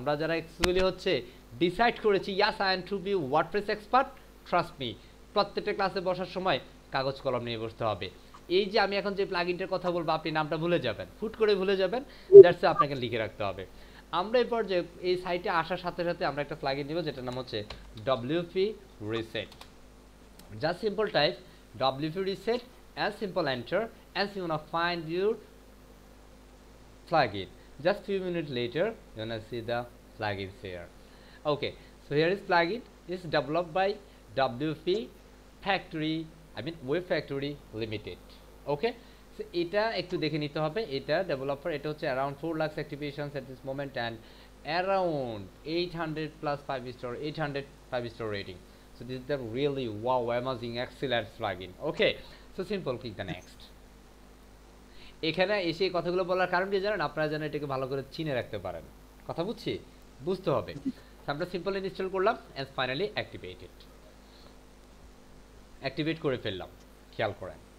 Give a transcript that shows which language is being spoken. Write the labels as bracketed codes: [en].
[bn] আমরা যারা অ্যাকচুয়ালি হচ্ছে ডিসাইড করেছি [en] as I am to be WordPress expert, trust me, [bn] প্রত্যেকটা ক্লাসে বসার সময় কাগজ কলম নিয়ে বসতে হবে। এই যে আমি এখন যে প্লাগইনটার কথা বলবো আপনি নামটা ভুলে যাবেন, হুট করে ভুলে যাবেন, দ্যাটস আপনাকে লিখে রাখতে হবে। আমরা এই পর্যায়ে এই সাইটে আসার সাথে সাথে আমরা একটা প্লাগইন নিব যেটার নাম হচ্ছে WP reset. [en] Just simple type WP reset and simple enter and you wanna find your plugin. Just few minutes later you wanna see the plugins here. Okay, so here is plugin is developed by WP Factory, I mean Web Factory Limited. Okay, so [bn] এটা একটু দেখে নিতে হবে। এটা developer, এটা হচ্ছে [en] around 4 lakhs activations at this moment and around 800 plus 5 star, 800 5-star rating. So this is the really wow, amazing, excellent plugin. Okay, so simple, click the next. [bn] এখানে এসে এই কথাগুলো বলার কারণ কি জানেন? আপনারা যেন এটাকে ভালো করে চিনে রাখতে পারেন, কথা বুঝছি, বুঝতে হবে। আমরা সিম্পল ইনস্টল করলাম [en] and finally activated, [bn] অ্যাক্টিভেট করে ফেললাম, খেয়াল করেন।